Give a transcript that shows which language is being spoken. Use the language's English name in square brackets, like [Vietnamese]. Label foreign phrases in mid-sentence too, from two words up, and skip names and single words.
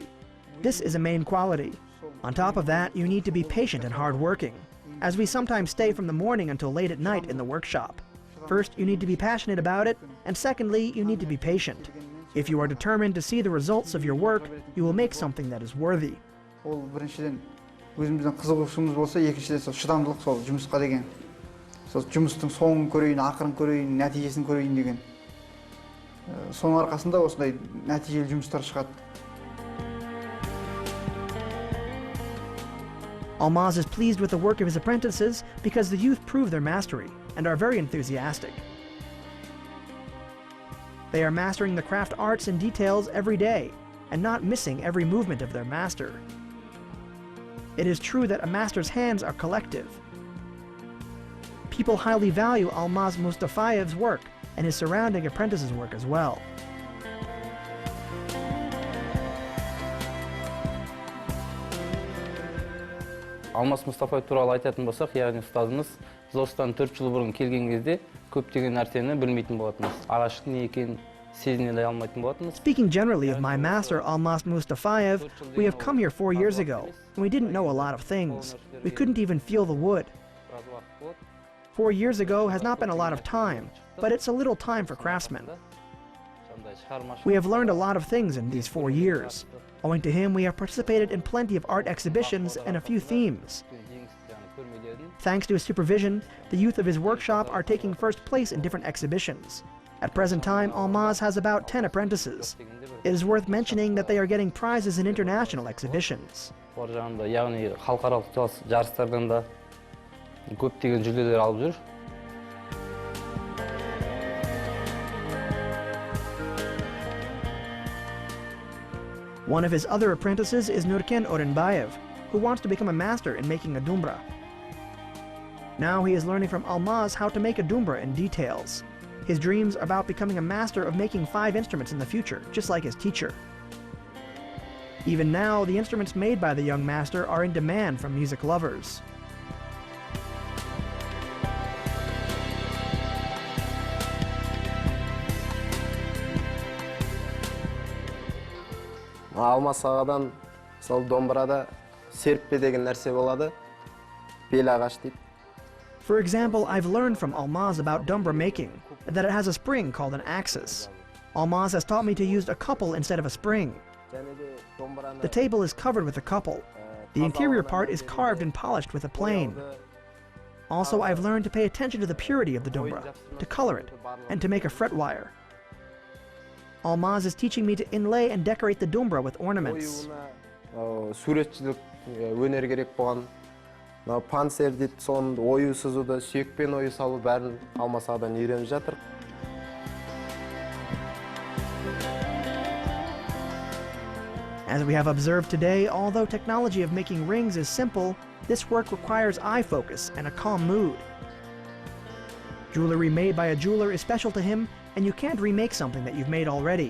[English] This is a main quality. On top of that, you need to be patient and hardworking, as we sometimes stay from the morning until late at night in the workshop. First, you need to be passionate about it, and secondly, you need to be patient. If you are determined to see the results of your work, you will make something that is worthy. [Kazakh] Ол біріншіден өзіміздің қызығушылығымыз болса, екіншіден сол шыдамдылық, сол жұмысқа деген. Сол жұмыстың соңын көрейін, ақырын көрейін, нәтижесін көрейін деген. Соның арқасында осындай нәтижелі жұмыстар шығады. [English] Almaz is pleased with the work of his apprentices because the youth prove their mastery and are very enthusiastic. They are mastering the craft arts and details every day and not missing every movement of their master. It is true that a master's hands are collective. People highly value Almaz Mustafayev's work and his surrounding apprentices' work as well. [Kazakh] Almaz Mustafay туралы айтатын болсақ, яғни ұстазымыз біз осыдан 4 жыл бұрын келген кезде көптеген нәрсені білмейтін болатынбыз. Ағаштың не екенін сезіне де алмайтын болатынбыз. [English] Speaking generally of my master Almaz Mustafayev, we have come here 4 years ago, and we didn't know a lot of things. We couldn't even feel the wood. 4 years ago has not been a lot of time, but it's a little time for craftsmen. We have learned a lot of things in these 4 years. Owing to him, we have participated in plenty of art exhibitions and a few themes. Thanks to his supervision, the youth of his workshop are taking first place in different exhibitions. At present time, Almaz has about 10 apprentices. It is worth mentioning that they are getting prizes in international exhibitions. [Kazakh] Яғни халықаралық жарыстардан да көптеген жүлделер алып жүр. [English] One of his other apprentices is Nurken Orenbayev, who wants to become a master in making a dumbra. Now he is learning from Almaz how to make a dumbra in details. His dreams are about becoming a master of making 5 instruments in the future, just like his teacher. Even now, the instruments made by the young master are in demand from music lovers. [Kazakh] Almaz ағадан сол домбырада серіппе деген нәрсе болады. Бел ағаш дейді. [English] For example, I've learned from Almaz about dumbra making, that it has a spring called an axis. Almaz has taught me to use a couple instead of a spring. The table is covered with a couple. The interior part is carved and polished with a plane. Also, I've learned to pay attention to the purity of the dumbra, to color it, and to make a fret wire. Almaz is teaching me to inlay and decorate the dumbra with ornaments. [Kazakh] Суретшілік өнер керек болған. Панцер дейді, соның ою сызуды, сүйекпен ою салу бәрін Almaz ағадан үйреніп жатыр. [English] As we have observed today, although technology of making rings is simple, this work requires eye focus and a calm mood. Jewelry made by a jeweler is special to him, and you can't remake something that you've made already.